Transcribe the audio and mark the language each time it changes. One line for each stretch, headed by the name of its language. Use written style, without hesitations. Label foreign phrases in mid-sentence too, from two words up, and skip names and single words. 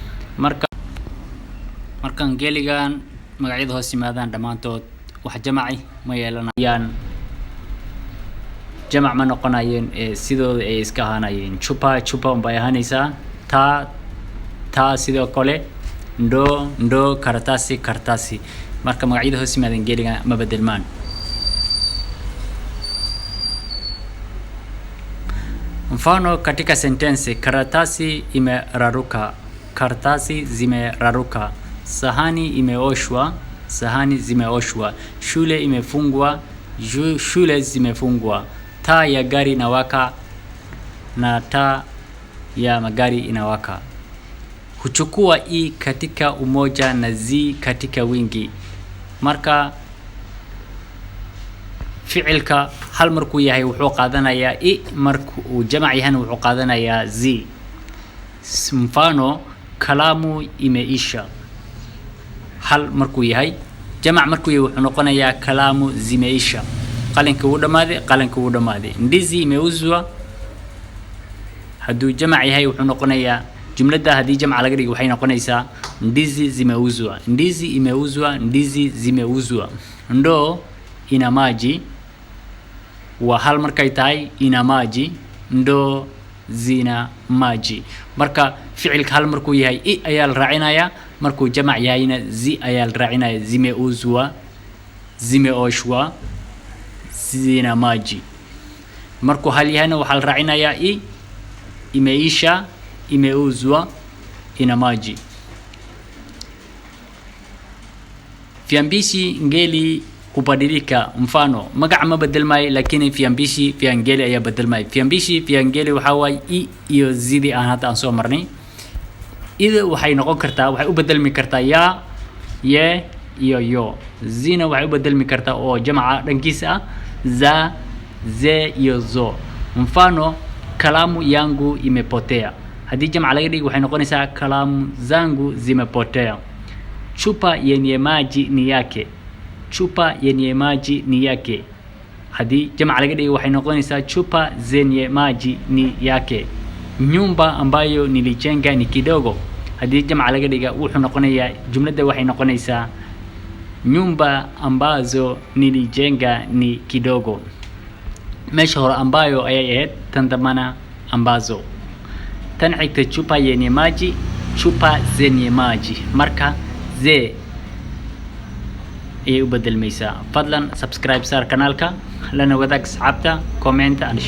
Somali: Marka ngeligan magacyada hoos yimaadaan dhamaantood wax jamaci ma yeelanayaan, jamac ma noqonayeen, sidooda ay iska ahaanayeen. chupa unbay ahaanaysaa, taa sidoo kale, ndoo, karatasi. Marka magacyada hoos yimaadaan ngeliga ma bedelmaan.
Swahili: Mfano katika sentensi, karatasi imeraruka, karatasi zimeraruka, sahani imeoshwa, sahani zimeoshwa, shule imefungwa, shule zimefungwa, taa ya gari inawaka na taa ya magari inawaka. Huchukua i katika umoja na zi katika wingi.
Somali: Marka ficilka hal markuu yahay wuxuu qaadanayaa i, markuu jamac yahay wuxuu qaadanayaa zi.
Swahili: Mfano kalamu imeisha,
Somali: hal markuu yahay, jamac markuu yahay wuxuu noqonayaa
Swahili: kalamu zimeisha.
Somali: qalinka wuu dhamaaday.
Swahili: Ndizi imeuzwa,
Somali: hadduu jamac yahay wuxuu noqonayaa jumlada hadii jamac laga dhigo waxay noqonaysaa
Swahili: ndizi zimeuzwa, ndizi zimeuzwa. Ndoo ina maji
Somali: waa hal markay tahay,
Swahili: ina maji, ndoo zina maji.
Somali: Marka ficilka hal markuu yahay i ayaa la raacinayaa, markuu jamac yahayna zi ayaa la raacinayaa.
Swahili: Zimeuzwa, zimeoshwa, zina maji.
Somali: Markuu hal yahayna waxaa la raacinayaa i,
Swahili: imeisha, imeuzwa, ina maji. Viambishi ngeli kubadilika, mfano
Somali: magac ma bedelmay
Swahili: lakini viambishi vya ngeli
Somali: ayaa bedelmay.
Swahili: Viambishi vya ngeli
Somali: waxa way i iyo zidi aan hadda aan soo marnay. Ida waxay noqon kartaa, waxay u bedelmi kartaa ya, ye iyo yo. Zina waxay u bedelmi kartaa oo jamaca dhankiisa ah za, ze iyo zo.
Swahili: Mfano kalamu yangu imepotea,
Somali: hadii jamac laga dhigo waxay noqonaysaa
Swahili: kalamu zangu zimepotea. Chupa yenye maji ni yake, chupa yenye maji ni yake,
Somali: hadii jamac laga dhigo waxay noqonaysaa
Swahili: chupa zenye maji ni yake. Nyumba ambayo nilijenga ni kidogo,
Somali: hadii jamac laga dhigo wuxuu noqonayaa, jumlada waxay noqonaysaa
Swahili: nyumba ambazo nilijenga ni kidogo.
Somali: Meesha hore ambayo ayay ahayd, tan dambana ambazo. Tan xigta
Swahili: chupa yenye maji, chupa zenye maji.
Somali: Marka ze ayay u bedelmaysaa. Fadlan subscribe saar kanaalka, lana wadaag asxaabta, comment